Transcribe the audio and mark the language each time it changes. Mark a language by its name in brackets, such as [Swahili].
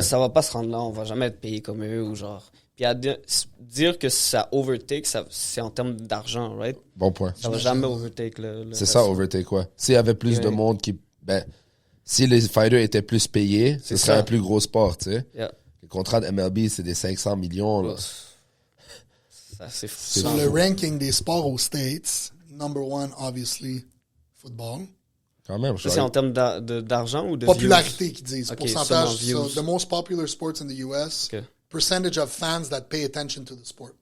[French] Ça va pas se rendre là. On va jamais être payé comme eux ou genre. Puis à dire que ça overtake, c'est en termes d'argent, right? Bon point. Ça va jamais overtake le c'est ça, overtake, ouais. S'il y avait plus de monde si les fighters étaient plus payés, ce serait un plus gros sport, tu sais. [English] Yeah. [French] Les contrats de MLB, c'est des 500 millions, là. Ça, c'est fou. Sur le ranking des sports aux States, [English] number one, obviously, football. [French] Quand même, ça, c'est en termes d'argent ou de popularité qu'ils disent. [English] Okay, [French] pourcentage. [English] So, the most popular sports in the US. Okay. Percentage of fans that pay attention to the sport.